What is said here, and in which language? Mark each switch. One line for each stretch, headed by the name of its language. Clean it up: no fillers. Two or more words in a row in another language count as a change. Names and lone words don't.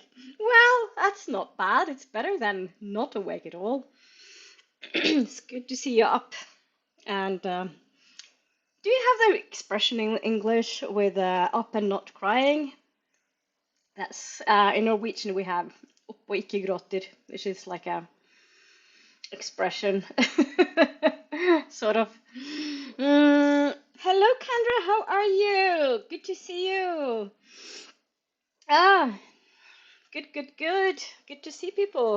English: Well, that's not bad. It's better than not awake at all. It's good to see you up. And do you have the expression in English with up and not crying? That's in Norwegian we have
Norwegian: opp og ikke gråter,
English: which is like a expression, sort of. Hello, Kendra. How are you? Good to see you. Ah, good. Good to see people.